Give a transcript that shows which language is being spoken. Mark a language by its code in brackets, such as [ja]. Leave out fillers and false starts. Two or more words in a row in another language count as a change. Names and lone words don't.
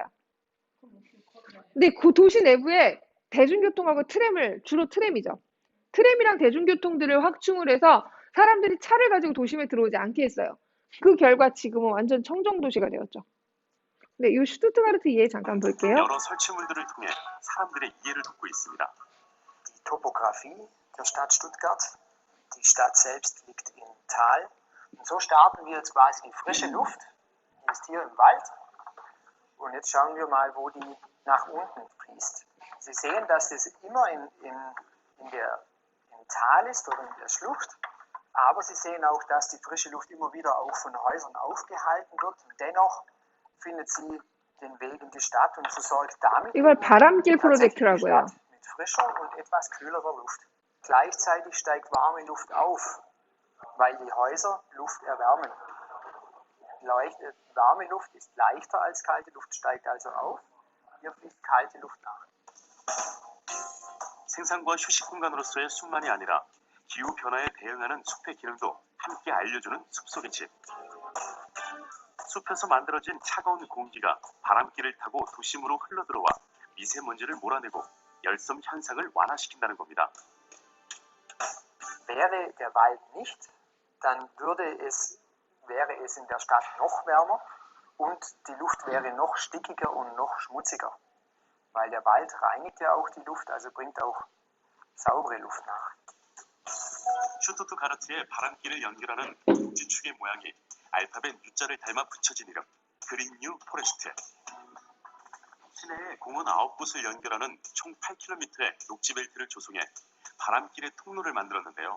[ko] 근데 그 도시 내부에 대중교통하고 주로 트램이죠. 트램이랑 대중교통들을 확충을 해서 사람들이 차를 가지고 도심에 들어오지 않게 했어요. 그 결과 지금은 완전 청정도시가 되었죠. 네, 이 슈투트가르트 이해 잠깐 볼게요. 여러 설치물들을 통해 사람들의 이해를 돕고 있습니다. [de] Die Topographie der Stadt Stuttgart. Die Stadt selbst liegt im Tal. Und so starten wir jetzt quasi die frische Luft. Die ist hier im Wald. Und jetzt schauen wir mal, wo die nach unten fließt. Sie sehen, dass das immer im Tal ist oder in der Schlucht. Aber Sie sehen auch, dass die frische Luft immer wieder auch von Häusern aufgehalten wird. Und dennoch findet sie den Weg in die Stadt und versorgt damit [ko] 이걸 바람길 [de] tatsächlich die [ko] 프로젝트라고요. [de] Stadt mit frischer und etwas kühlerer Luft. Gleichzeitig steigt warme Luft auf, weil die Häuser Luft erwärmen. Warme Luft ist leichter als kalte Luft, steigt also auf. Hier fließt kalte Luft nach. [ko] 생산과 휴식 공간으로서의 숲만이 아니라 기후 변화에 대응하는 숲의 기능도 함께 알려주는 숲속의 집. 숲에서 만들어진 차가운 공기가 바람길을 타고 도심으로 흘러들어와 미세먼지를 몰아내고 열섬 현상을 완화시킨다는 겁니다. [de] Wäre der Wald nicht, dann wäre es in der Stadt noch wärmer und die Luft wäre noch stickiger und noch schmutziger. Weil der Wald reinigt ja auch die Luft, also bringt auch saubere Luft nach. [ko] 슈투트가르트의 바람길을 연결하는 꼭지축의 모양이 알파벳 U자를 닮아 붙여진 이름 그린 뉴 포레스트. 시내에 공원 9곳을 연결하는 총 8km의 녹지벨트를 조성해 바람길의 통로를 만들었는데요.